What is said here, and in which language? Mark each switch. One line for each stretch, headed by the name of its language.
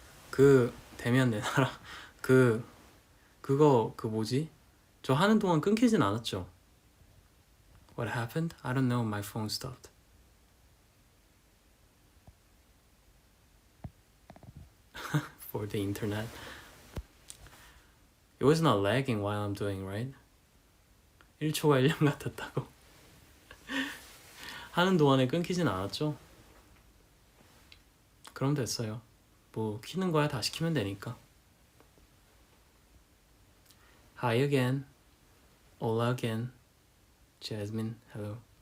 Korean: 그 대면 내 나라 그거 뭐지? 저 하는 동안 끊기진 않았죠?
English: What happened? I don't know. My phone stopped. For the internet. It was not lagging while I'm doing, right?
Korean: 1초가 1년 같았다고. 하는 동안에 끊기진 않았죠? 그럼 됐어요. 뭐 키는 거야 다시 키면 되니까.
English: Hi again. Hola again. Jasmine, hello.